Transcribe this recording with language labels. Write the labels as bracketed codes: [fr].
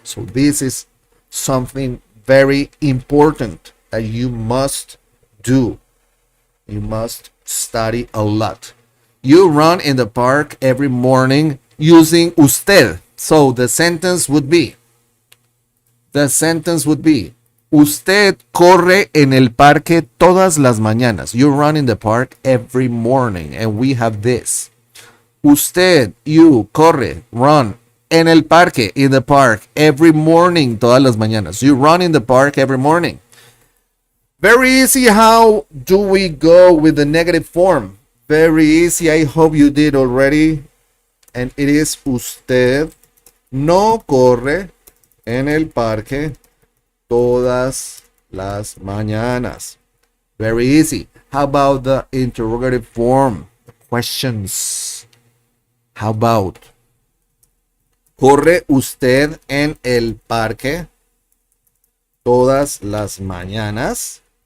[en] So this is something very important that you must do. You must study a lot. You run in the park every morning using usted. So the sentence would be, The sentence would be, [es] usted corre en el parque todas las mañanas. [en] You run in the park every morning. And we have this. [es] Usted, [en] you, [es] corre, [en] run [es] en el parque, [en] in the park, every morning, [es] todas las mañanas. [en] You run in the park every morning. Very easy. How do we go with the negative form? Very easy. I hope you did already. And it is [es] usted no corre en el parque todas las mañanas. [en] Very easy. How about the interrogative form? Questions. How about? [es] ¿Corre usted en el parque todas las mañanas?